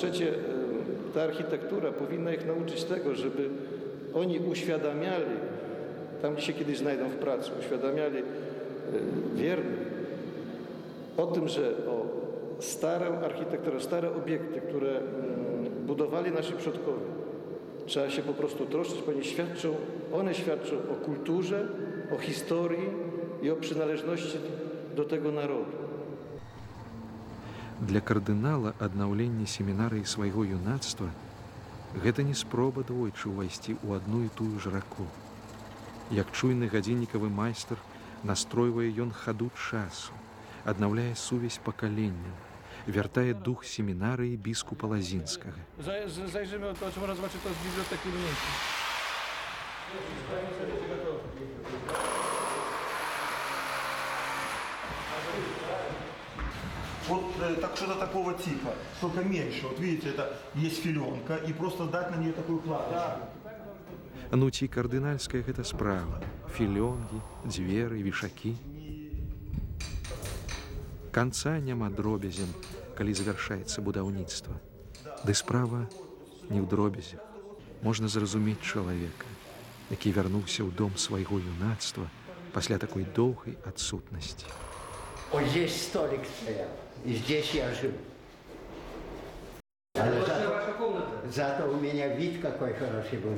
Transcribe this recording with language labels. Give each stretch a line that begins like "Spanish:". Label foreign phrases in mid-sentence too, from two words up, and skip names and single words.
Polish: trzecie ta architektura powinna ich nauczyć tego, żeby oni uświadamiali, tam gdzie się kiedyś znajdą w pracy, uświadamiali wiernych o tym, że starą architekturę, stare obiekty, które budowali nasi przodkowie, trzeba się po prostu troszczyć, ponieważ one świadczą o kulturze, o historii i o przynależności do tego narodu.
Belarusian: Для кардынала аднаўленне семінарыі свайго юнацтва гэта не спроба двойчы ўвайсці ў адну і тую ж раку. Як чуйны гадзіннікавы майстар настройвае ён хаду часу, аднаўляе сувязь пакаленняў, вяртае дух семінарыі біскупа Лазінскага.
Polish: Zajrzymy, to czy można zobaczyć to z biblioteki Lunieńskiej.
Russian: Вот так, что-то такого типа, только меньше. Вот видите, это есть филенка, и просто дать на нее такую кладочку.
Belarusian: Ну ці кардынальская гэта справа. Філёнгі, дзверы, вішакі. Канца няма дробязям, калі завяршаецца будаўніцтва. Ды справа не ў дробязях. Можна зразумець чалавека, які вярнуўся ў дом свайго юнацтва пасля такой доўгай адсутнасці.
Russian: Вот здесь столик стоял, и здесь я жил. Зато у меня вид какой хороший был.